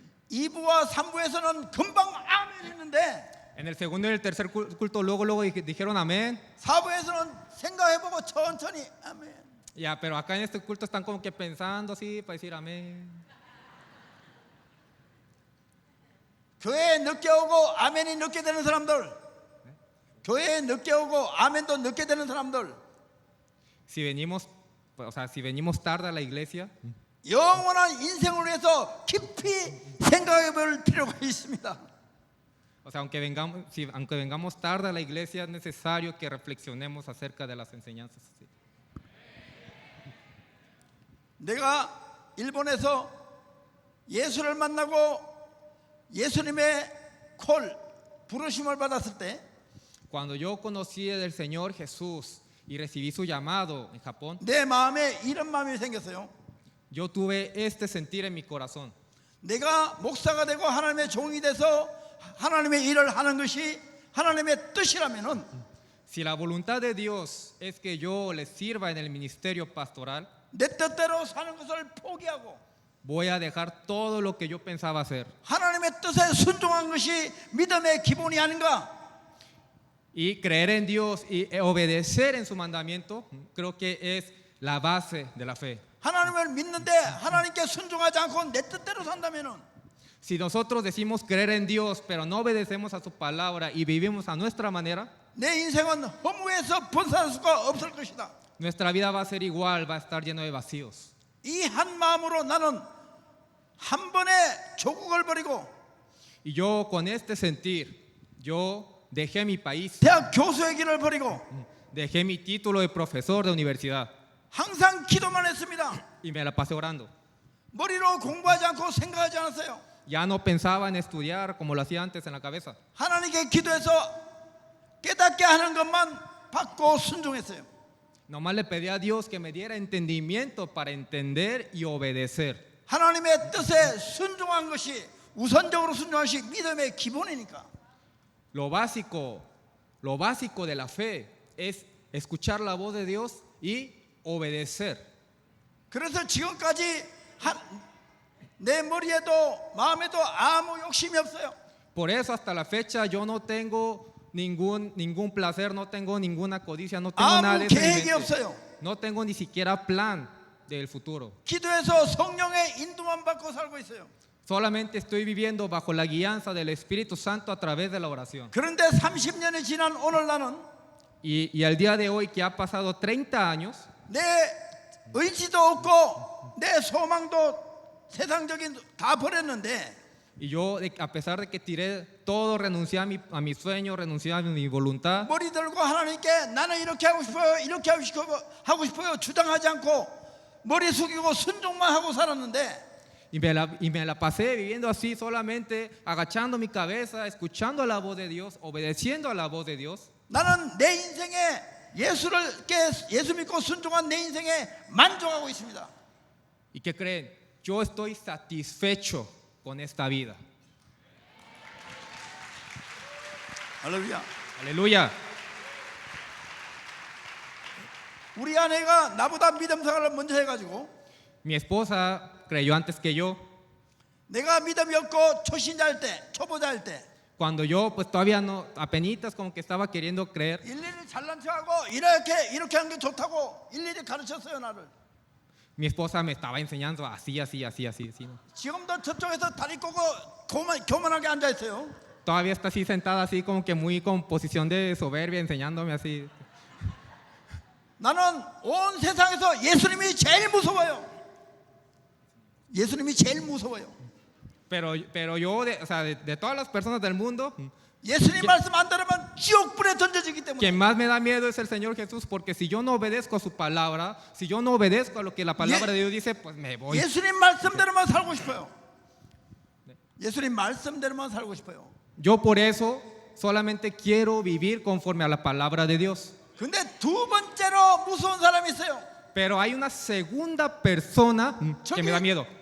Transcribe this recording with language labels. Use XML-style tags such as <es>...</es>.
<ko>2부와 3부에서는 금방 아멘 했는데</ko> <es>En el segundo y el tercer culto luego dijeron amén.</es> <ko>4부에서는 생각해보고 천천히 아멘.</ko> <es>Ya, pero acá en este culto están como que pensando así para decir amén.</es> <ko>교회에 늦게 오고 아멘이 늦게 되는 사람들, 교회에 늦게 오고 아멘도 늦게 되는 사람들,</ko> <es>Si venimos tarde a la iglesia,</es> <ko>영원한 인생을 위해서 깊이 생각해볼 필요가 있습니다.</ko> <es>o sea, aunque vengamos tarde a la iglesia, es necesario que reflexionemos acerca de las enseñanzas. Sí.</es> <ko>내가 일본에서 예수를 만나고 예수님의 부르심을 받았을 때</ko> <es>Cuando yo conocí del Señor Jesús y recibí su llamado en Japón,</es> <ko>내 마음에 이런 마음이 생겼어요.</ko> <es>yo tuve este sentir en mi corazón.</es> <ko>내가 목사가 되고 하나님의 종이 돼서 하나님의 일을 하는 것이 하나님의 뜻이라면은</ko> <es>Si la voluntad de Dios es que yo les sirva en el ministerio pastoral,</es> <ko>내 뜻대로 사는 것을 포기하고</ko> <es>voy a dejar todo lo que yo pensaba hacer</es> <ko>하나님의 뜻에 순종한 것이 믿음의 기본이 아닌가?</ko> <es>y creer en Dios y obedecer en su mandamiento, creo que es la base de la fe.</es> <ko>하나님을 믿는데 하나님께 순종하지 않고 내 뜻대로 산다면은</ko> <es>Si nosotros decimos creer en Dios, pero no obedecemos a su palabra y vivimos a nuestra manera,</es> <ko>내 인생은 허무에서 벗어날 수가 없을 것이다.</ko> <es>nuestra vida va a ser igual, va a estar lleno de vacíos.</es> <ko>이 한 마음으로 나는 한 번에 조국을 버리고</ko> <es>Y yo con este sentir, yo dejé mi país,</es> <ko>대학 교수의 길을 버리고</ko> <es>dejé mi título de profesor de universidad,</es> <ko>항상 기도만 했습니다.</ko> <es>y me la pasé orando.</es> <ko>머리로 공부하지 않고 생각하지 않았어요.</ko> <es>Ya no pensaba en estudiar como lo hacía antes en la cabeza.</es> <ko>하나님께 기도해서 깨닫게 하는 것만 받고 순종했어요.</ko> <es>Nomás le pedí a Dios que me diera entendimiento para entender y obedecer.</es> <ko>하나님의 뜻에 순종한 것이 우선적으로 순종한 것이 믿음의 기본이니까.</ko> <es>Lo básico de la fe es escuchar la voz de Dios y obedecer.</es> <ko>그래서 지금까지 내 머리에도 마음에도 아무 욕심이 없어요.</ko> <es>Por eso hasta la fecha yo no tengo ningún placer, no tengo ninguna codicia, no tengo nada de</es> <ko>아무</ko> <es>eso en mi</es> <ko>계획이</ko> <es>mente.</es> <ko>없어요.</ko> <es>No tengo ni siquiera plan del futuro.</es> <ko>기도해서 성령의 인도만 받고 살고 있어요.</ko> <es>Solamente estoy viviendo bajo la guianza del Espíritu Santo a través de la oración.</es> <ko>그런데 30년이 지난 오늘 나는</ko> <es>Y al día de hoy que ha pasado 30 años,</es> <ko>내 의지도 없고 내 소망도 세상적인 다 버렸는데</ko> <es>y yo a pesar de que tiré todo, renuncié a mi sueño, renuncié a mi voluntad,</es> <ko>머리 들고 하나님께 나는 이렇게 하고 싶어요, 이렇게 하고 싶어요 주장하지 않고 머리 숙이고 순종만 하고 살았는데</ko> <es>y me la pasé viviendo así, solamente agachando mi cabeza, escuchando la voz de Dios, obedeciendo a la voz de Dios.</es> <ko>나는 내 인생에 예수 믿고 순종한 내 인생에 만족하고 있습니다.</ko> <es>¿Y qué creen? Yo estoy satisfecho con esta vida.</es> <ko>할렐루야.</ko> <es>Aleluya.</es> <ko>우리 아내가 나보다 믿음 생활을 먼저 해가지고</ko> <es>Mi esposa creyó antes que yo.</es> <ko>내가 믿음이 없고 초신자일 때, 초보자일 때</ko> <es>Cuando yo pues todavía no, apenitas como que estaba queriendo creer,</es> <ko>일일이 잘난 척하고 이렇게 하는 게 좋다고 일일이 가르쳤어요 나를.</ko> <es>mi esposa me estaba enseñando así, así. ¿No?</es> <ko>지금도 저쪽에서 다리 꼬고 교만하게 앉아 있어요.</ko> <es>Todavía está así sentada así como que muy con posición de soberbia enseñándome así.</es> <ko>나는 온 세상에서 예수님이 제일 무서워요. 예수님이 제일 무서워요.</ko> <es>Pero yo, o sea, de todas las personas del mundo,</es> <ko>예수님 말씀 안 들으면 지옥불에 던져지기 때문에.</ko> <es>quien más me da miedo es el Señor Jesús, porque si yo no obedezco a su palabra, si yo no obedezco a lo que la palabra de Dios dice, pues me voy.</es> <ko>예수님 말씀대로만 살고 싶어요. 예수님 말씀대로만 살고 싶어요.</ko> <es>Yo por eso solamente quiero vivir conforme a la palabra de Dios.</es> <ko>근데 두 번째로 무서운 사람이 있어요.</ko> <es>Pero hay una segunda persona que me da miedo.</es>